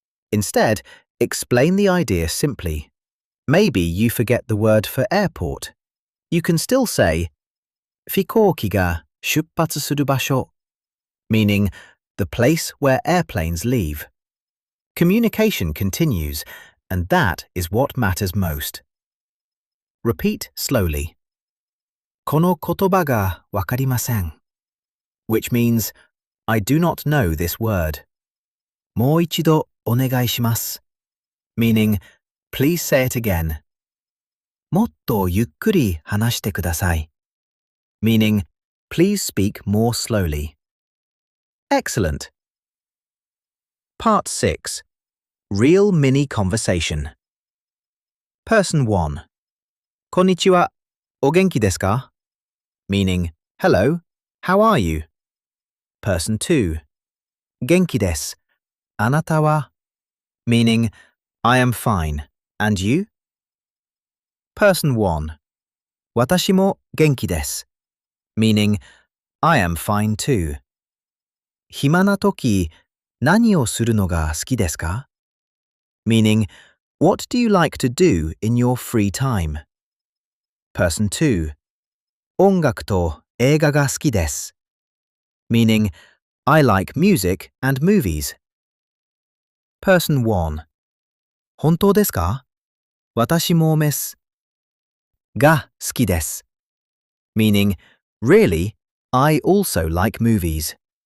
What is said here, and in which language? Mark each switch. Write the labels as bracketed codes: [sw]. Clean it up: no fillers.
[en] Instead, explain the idea simply. Maybe you forget the word for airport. You can still say, [ja] 飛行機が出発する場所, [en] meaning the place where airplanes leave. Communication continues, and that is what matters most. Repeat slowly. [ja] この言葉がわかりません. [en] Which means, I do not know this word. [ja] もう一度お願いします. [en] Meaning, please say it again. [ja] もっとゆっくり話してください. [en] Meaning, please speak more slowly. Excellent. Part 6. Real mini conversation. Person 1. [ja] こんにちは.お元気ですか? [en] Meaning, hello, how are you? Person 2. [ja] 元気です.あなたは? [en] Meaning, I am fine. And you? Person 1. [ja] 私も元気です. [en] Meaning, I am fine too. [ja] 暇な時、何をするのが好きですか? [en] Meaning, what do you like to do in your free time? Person 2. [ja] 音楽と映画が好きです. [en] Meaning, I like music and movies. Person 1. [ja] 本当ですか?私もです。が好きです. [en] Meaning, really, I also like movies.